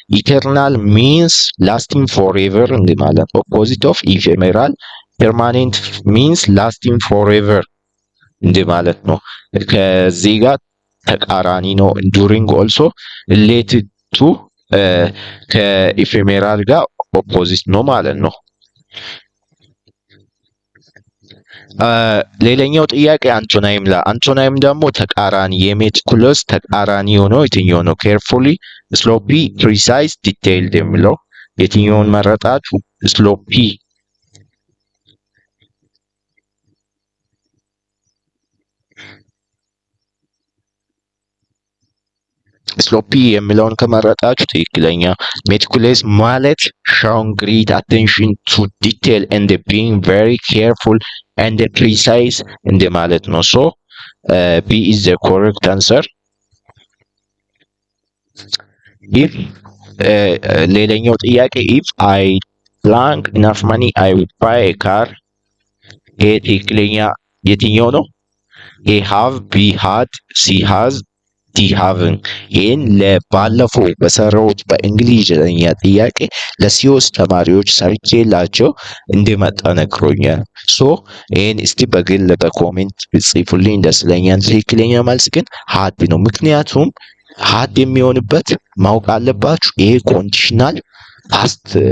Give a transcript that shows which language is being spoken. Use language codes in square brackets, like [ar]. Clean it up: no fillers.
[am] ኢተርናል ሚንስ ላስቲንግ ፎርኤቨር እንደ ማለት ነው። ኦፖዚት ኦፍ ኢፌሜራል ፐርማኔንት ሚንስ ላስቲንግ ፎርኤቨር እንደ ማለት ነው። ከዚህ ጋር ተቃራኒ ነው። ኢንዱሪንግ ኦልሶ ሪሌትድ ቱ ከኢፌሜራል ጋር ኦፖዚት ነው ማለት ነው። ሌላኛው ጥያቄ አንቶናይም አንቶናይም ደግሞ ተቃራኒ የሜቲኩለስ ተቃራኒ ሆኖ የትኛው ነው? ኬርፉሊ፣ ስሎፒ፣ ፕሪሳይዝ፣ ዲቴይልድ የሚለው የትኛውን መረጣችሁ? ስሎፒ ስሎፒ የሚለውን ከመረጣችሁ ትክክለኛ። ሜቲኩለስ ማለት [en] showing great attention to detail and being very careful and precise [am] እንደ ማለት ነው። [en] so B is the correct answer. if [am] ሌላኛው ጥያቄ [en] if I blank enough money I would buy a car [am] ይሄ ትክክለኛ የትኛው ነው? A have, B had, C has፣ ዲ ሃቭን። ይህን ለባለፈው በሰራሁት በእንግሊዝኛ ጥያቄ ለሲኦስ ተማሪዎች ሰርቼላቸው እንዲመጣ ነግሮኛል። ሶ ይህን እስቲ በግል በኮሜንት ብጽፉልኝ ደስ ይለኛል። ትክክለኛ መልስ ግን ሀድ ነው። ምክንያቱም ሀድ የሚሆንበት ማወቅ አለባችሁ። ይሄ ኮንዲሽናል ፓስት